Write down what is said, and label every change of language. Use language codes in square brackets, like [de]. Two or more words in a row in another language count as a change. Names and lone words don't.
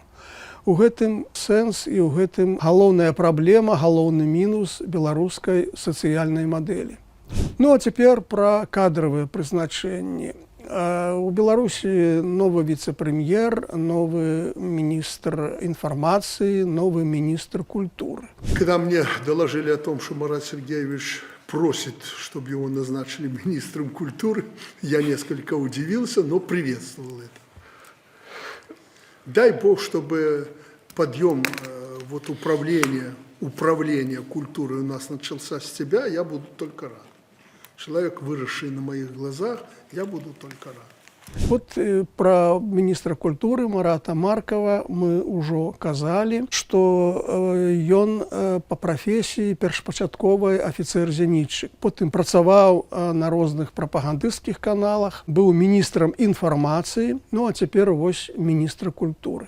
[be] У гэтым сэнс і ў гэтым галоўная праблема, галоўны мінус беларускай сацыяльнай мадэлі. Ну а цяпер пра кадравыя прызначэнні. У Беларусі новы віцэ-прэм'ер, новы міністр інфармацыі, новы міністр культуры. [ru] Когда мне доложили о том, что Марат Сергеевич просит, чтобы его назначили министром культуры, я несколько удивился, но приветствовал это. Дай Бог, чтобы подъем управления культурой у нас начался с тебя, я буду только рад. Человек, выросший на моих глазах, я буду только рад. [be] Вот пра міністра культуры Марата Маркава мы ўжо казалі, што ён па прафесіі першапачатковы афіцэр-зенітчык. Потым працаваў на розных прапагандысцкіх каналах, быў міністрам інфармацыі, ну а цяпер вось міністр культуры.